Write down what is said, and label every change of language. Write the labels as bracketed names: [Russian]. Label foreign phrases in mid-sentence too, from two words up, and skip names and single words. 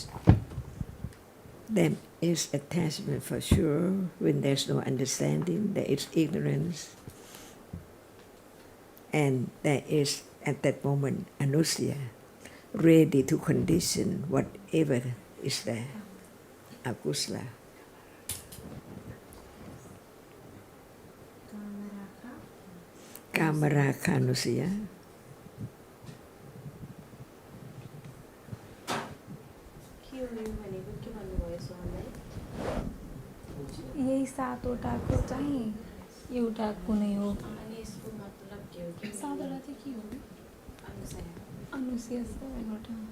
[English] There is attachment for sure. When there's no understanding, there is ignorance. And there is, at that moment, anusya, ready to condition whatever is there, akusala. Kamaraka-nusya. [Nepali] यही 7वटाको चाहिँ एउटा कुनै हो अनि यसको मतलब के हो कि 7वटा चाहिँ के हो अनुसया 7वटा